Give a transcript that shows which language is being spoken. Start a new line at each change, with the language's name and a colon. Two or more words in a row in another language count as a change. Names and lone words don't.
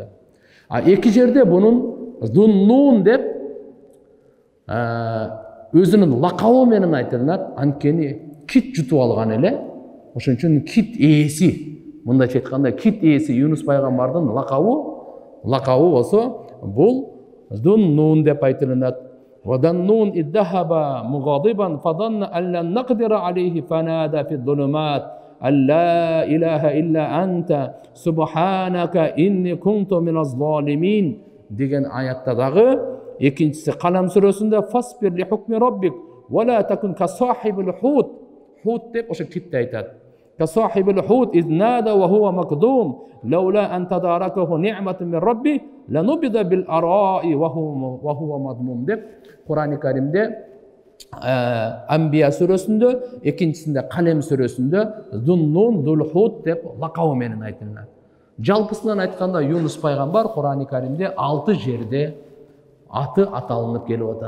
Kyrgyz: А 2 жерде бунун Зуннун деп өзүнүн лакабы менен айтылат. Анткени кит жутуп алган эле. Ошон үчүн кит ээси, мындайча айтканда кит ээси Юнус пайгамбардын лакабы болсо бул Зуннун деп айтылат.
Arabic: وَذَنُّونَ إِذْ ذَهَبَ مُغَاضِبًا فَظَنَّ أَنْ لَنْ نَقْدِرَ عَلَيْهِ فَنَادَى فِي الظُّلُمَاتِ أَنْ لَا إِلَهَ إِلَّا أَنْتَ سُبْحَانَكَ إِنِّي كُنْتُ مِنَ الظَّالِمِينَ
Kyrgyz: деген аятта дагы, экинчиси Калам сүрөсүндө
Arabic: فَاصْبِرْ لِحُكْمِ رَبِّكَ وَلَا تَكُنْ كَصَاحِبِ الْحُوتِ
Kyrgyz: Хут деп ошо китте айтат.
Arabic: كَصَاحِبِ الْحُوتِ إِذْ نَادَى وَهُوَ مَكْظُومٌ لَوْلَا أَنْ تَدَارَكَهُ نِعْمَةٌ مِنْ رَبِّهِ لَنُبِذَ بِالْأَرَاءِ وَهُوَ مَذْمُومٌ
Kyrgyz: деп Кур'ан-ы Каримде Анбия сүрөсүндө, экинчисинде Калем сүрөсүндө Зуннун, Зулхут деп лакабы менен айтылат. Жалпысынан айтканда Юнус пайгамбар Кур'ан-ы Каримде 6 жерде аты аталынып келип атат.